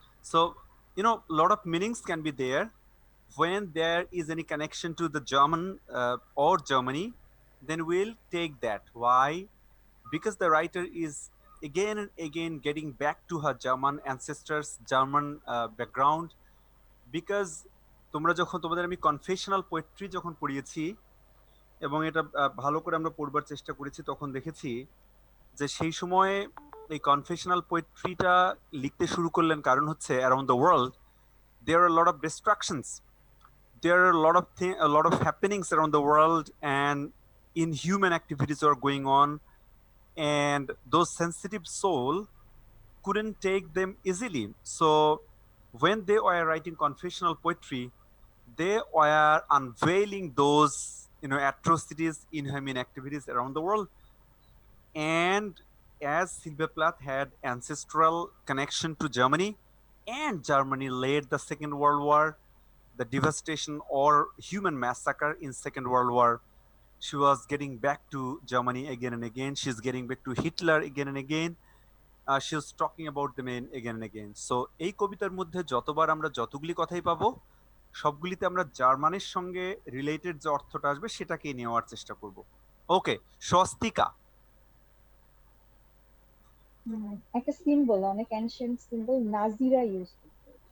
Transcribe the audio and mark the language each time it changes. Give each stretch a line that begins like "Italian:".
English: So, you know, a lot of meanings can be there when there is any connection to the German or Germany, then we'll take that. Why? Because the writer is again and again getting back to her German ancestors, German background.
Bangla: Because তোমরা যখন তোমাদের আমি confessional poetry যখন পড়িয়েছি এবং এটা ভালো করে আমরা পড়বার চেষ্টা করেছি, তখন দেখেছি যে সেই সময়ে এই কনফেশনাল পোয়েট্রিটা লিখতে শুরু করলেন কারণ হচ্ছে
English: Around the world there are a lot of distractions, there are a lot of happenings around the world, and inhuman activities are going on, and those sensitive soul couldn't take them easily. So when they were writing confessional poetry, they were unveiling those, you know, atrocities, inhuman activities around the world. And as Sylvia Plath had ancestral connection to Germany, and Germany led the Second World War, the devastation or human massacre in Second World War, she was getting back to Germany again and again. She's getting back to Hitler again and again. She was talking about the men again and again.
Bangla: So এই কবিতার মধ্যে যতবার আমরা যতগুলি কথাই পাবো, সবগুলিতে আমরা জার্মানির সঙ্গে রিলেটেড যে অর্থটা আসবে সেটাকেই নেওয়ার চেষ্টা করব। ওকে, স্বস্তিকা। একটা সিম্বল, অনেক অ্যানশিয়েন্ট সিম্বল নাজিরা ইউজ করতো।